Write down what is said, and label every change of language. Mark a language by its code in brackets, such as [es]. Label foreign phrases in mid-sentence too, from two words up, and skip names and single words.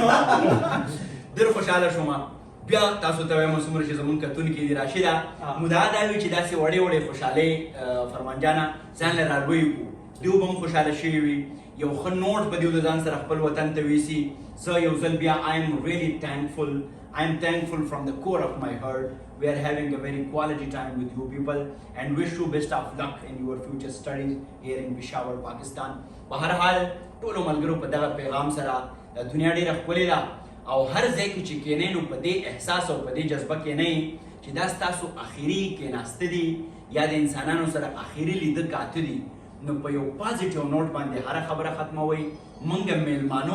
[ps] ډېر خوشحاله شوم بیا تاسو ته وایم څومره چې زمونږ کتونکي دي راشده مدعا دا وي چې داسې وړې خوشحالۍ فرمان جانه ځان له رالوی کړو دوی به هم خوشحاله شوي وي یو ښه نوټ به دوی د ځان سره خپل وطن ته ویسي زه یو ځل بیا [en] I am thankful from the core of my heart. We are having a very quality time with you people and wish you best of luck in your future studies here in Peshawar, Pakistan. [ps] بهرحال ټولو ملګرو په دغه پیغام سره دنیا ډېره ښکلې ده او هر ځای کې چې کینئ نو په دې احساس او په دې جذبه کینئ چې دا ستاسو اخري کیناسته دي یا د انسانانو سره اخري لیده کاته دي نو په یو [en] positive note [ps] باندې هر خبره ختموئ موږ میلمانو